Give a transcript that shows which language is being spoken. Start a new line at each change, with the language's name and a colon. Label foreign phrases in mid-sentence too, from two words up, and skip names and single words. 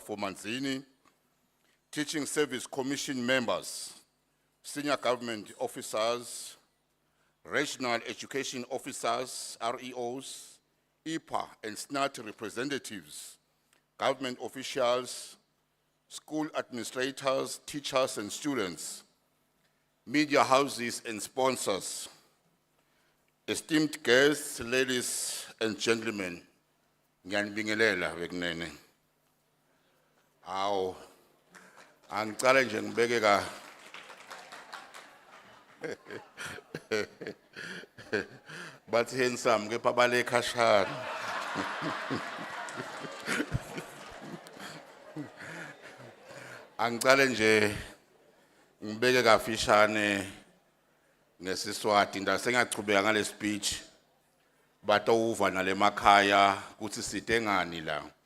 English: for Manzini, Teaching Service Commission members, Senior Government Officers, Regional Education Officers, REOs, IPA and SNAT representatives, government officials, school administrators, teachers and students, media houses and sponsors, esteemed guests, ladies and gentlemen,
Swati: ngiyanibingelela bekunene. Aw, angicala nje ngibeke ka but handsome ke babale khashana. Angicala nje ngibeke kafishane ngesiswati ndasengachubeka ngale speech batawuva nale makhaya kuthi site ngani la.